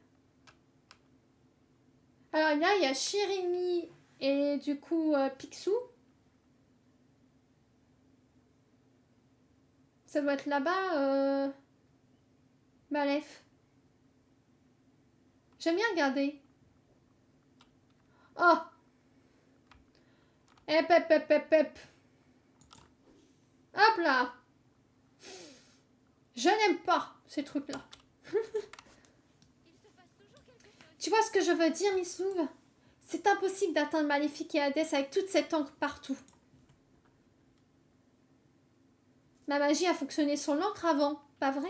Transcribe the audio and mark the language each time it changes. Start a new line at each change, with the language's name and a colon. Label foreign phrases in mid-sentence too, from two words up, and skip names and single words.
French: Alors là, il y a Chérémie et du coup Picsou. Ça doit être là-bas. Malef. J'aime bien regarder. Oh. Hep, hep, hep, hep, hep. Hop là. Je n'aime pas ces trucs-là. Tu vois ce que je veux dire, Miss Louve? C'est impossible d'atteindre Maléfique et Hadès avec toute cette encre partout. Ma magie a fonctionné sur l'encre avant, pas vrai?